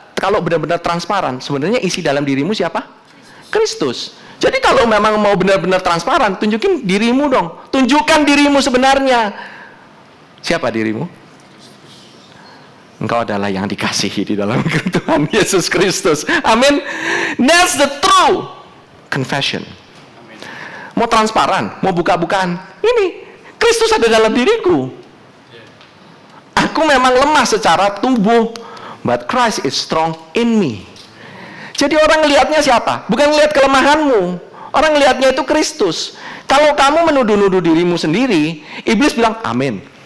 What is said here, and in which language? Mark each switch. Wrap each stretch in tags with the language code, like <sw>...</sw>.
<id>Kalau benar-benar transparan, sebenarnya isi dalam dirimu siapa? Kristus. Jadi kalau memang mau benar-benar transparan, tunjukin dirimu dong. Tunjukkan dirimu sebenarnya. Siapa dirimu? Engkau adalah yang dikasihi di dalam Tuhan Yesus Kristus. Amin.</id> <en>That's the true confession.</en> <id>Mau transparan, mau buka-bukaan. Ini, Kristus ada dalam diriku. Aku memang lemah secara tubuh,</id> <en>but Christ is strong in me.</en> <id>Jadi orang lihatnya siapa? Bukan lihat kelemahanmu. Orang lihatnya itu Kristus. Kalau kamu menuduh-nuduh dirimu sendiri, iblis bilang amin.</id>